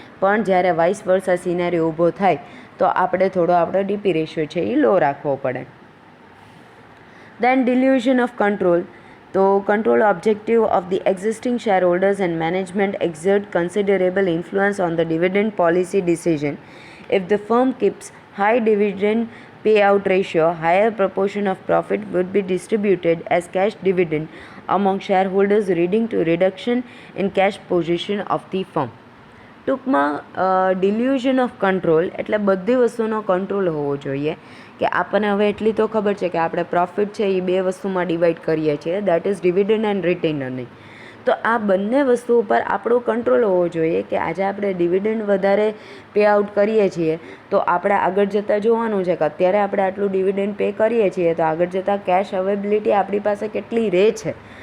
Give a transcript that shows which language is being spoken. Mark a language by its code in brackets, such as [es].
[gu] પણ જ્યારે vice versa scenario ઊભો થાય તો આપણે થોડો આપણો ડીપી રેશિયો છે એ લો રાખવો પડે. [en] Then dilution of control, તો control objective of the existing share holders and management exert considerable influence on the dividend policy decision. If the firm keeps high dividend payout ratio, higher proportion of profit would be distributed as cash dividend among shareholders, leading to reduction in cash position of the firm. [gu] ટૂંકમાં delusion of control એટલે બધી વસ્તુનો control હોવો જોઈએ. કે આપણને હવે એટલી તો ખબર છે કે આપણે પ્રોફિટ છે એ બે વસ્તુમાં ડિવાઈડ કરીએ છીએ, [en] That is dividend and retain earning. [gu] તો આ બંને વસ્તુ ઉપર આપણો કંટ્રોલ હોવો જોઈએ કે આજે આપણે ડિવિડન્ડ વધારે પે આઉટ કરીએ છીએ તો આપણે આગળ જતાં જોવાનું છે કે અત્યારે આપણે આટલું ડિવિડન્ડ પે કરીએ છીએ તો આગળ જતાં કેશ અવેબિલિટી આપણી પાસે કેટલી રહે છે.